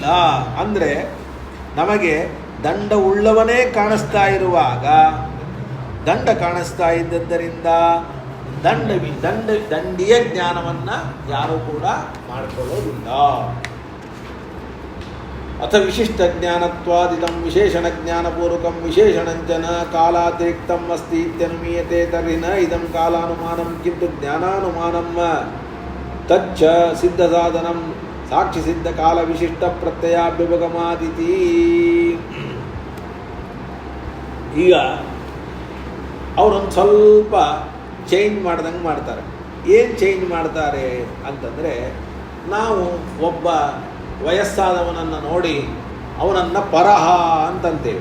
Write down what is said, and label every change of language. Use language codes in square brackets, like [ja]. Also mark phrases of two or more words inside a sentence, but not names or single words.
[kn] ಅಂದರೆ ನಮಗೆ ದಂಡ ಉಳ್ಳವನೇ ಕಾಣಿಸ್ತಾ ಇರುವಾಗ, ದಂಡ ಕಾಣಿಸ್ತಾ ಇದ್ದದ್ದರಿಂದ ದಂಡಿಯ ಜ್ಞಾನವನ್ನ ಯಾರೂ ಕೂಡ ಮಾಡಿಕೊಳ್ಳೋದಿಲ್ಲ. [sa] ಅಥ ವಿಶಿಷ್ಟ ಜ್ಞಾನತ್ವಾದಿದಂ ವಿಶೇಷಣ ಜ್ಞಾನಪೂರ್ವಕಂ ವಿಶೇಷಣಂಚನ ಕಾಲಾತಿರಿಕ್ತಂ ಅಸ್ತಿ ಇತ್ಯನುಮೀಯತೆ ತರ್ಹಿ ನ ಇದಂ ಕಾಲಾನುಮಾನಂ ಕಿಂತು ಜ್ಞಾನಾನುಮಾನಂ ತಚ್ಚ ಸಿದ್ಧ ಸಾಧನಂ ಸಾಕ್ಷಿ ಸಿದ್ಧ ಕಾಲ ವಿಶಿಷ್ಟ ಪ್ರತ್ಯಯಾಭ್ಯುಪಗಮಾದಿತಿ. [kn] ಈಗ ಅವರೊಂದು ಸ್ವಲ್ಪ ಚೇಂಜ್ ಮಾಡ್ದಂಗೆ ಮಾಡ್ತಾರೆ. ಏನು ಚೇಂಜ್ ಮಾಡ್ತಾರೆ ಅಂತಂದರೆ, ನಾವು ಒಬ್ಬ ವಯಸ್ಸಾದವನನ್ನು ನೋಡಿ ಅವನನ್ನು ಪರಹ ಅಂತಂತೀವಿ.